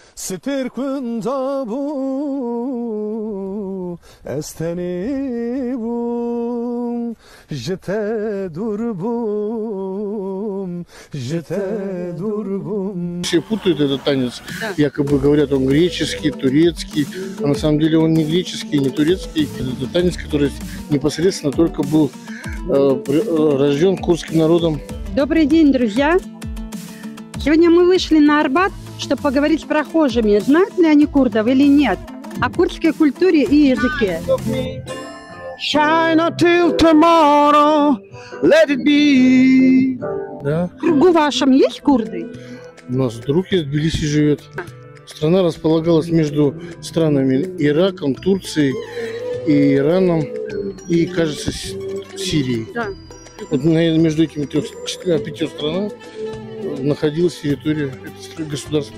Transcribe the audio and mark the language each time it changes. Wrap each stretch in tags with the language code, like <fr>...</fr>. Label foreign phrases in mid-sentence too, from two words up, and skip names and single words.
<ru>ستر کندا بو استنی بوم جته دور بوم جته دور بوم. Все путают этот танец, якобы говорят, он греческий, турецкий, а на самом деле он не греческий, не турецкий. Это танец, который непосредственно только был рожден курдским народом. Добрый день, друзья! Сегодня мы вышли на Арбат, чтобы поговорить с прохожими, знают ли они курдов или нет, о курдской культуре и языке.</ru> <en>Shine until tomorrow, let it be.</en> <ru>Да. В кругу вашем есть курды? У нас друг из Тбилиси живет. Страна располагалась между странами Ираком, Турцией, и Ираном, и, кажется, Сирией. Да. Вот между этими 5 странами находилась территория государства.</ru>